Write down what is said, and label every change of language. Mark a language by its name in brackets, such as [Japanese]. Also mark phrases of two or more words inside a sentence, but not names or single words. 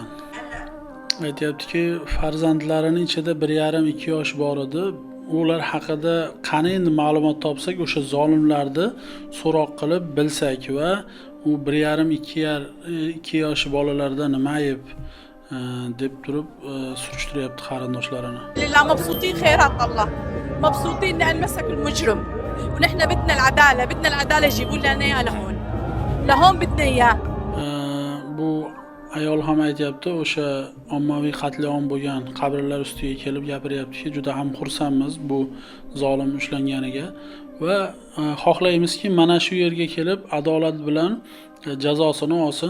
[Uzbek] Aytyaptiki, farzandlarining ichida 1,5-2 yosh bor edi. Ular haqida qani endi ma'lumot topsak, o'sha zolimlarni so'roq qilib bilsak va u 1,5-2 yosh bolalarda nima ayb deb turib surishtiryapti qarindoshlarini. [Arabic] لله مبسوطين خيرات الله مبسوطين لأن مسك المجرم ونحن بدنا العدالة يجيبوا لنا إياه لهون بدنا إياه. [Uzbek] Bu ayol ham aytyapti, o'sha ommaviy qatliam bo'lgan qabrlar ustiga kelib gapiryaptiki, juda ham xursandmiz bu zolim ushlanganiga va xohlaymizki, mana shu yerga kelib adolat bilan jazosini olsin.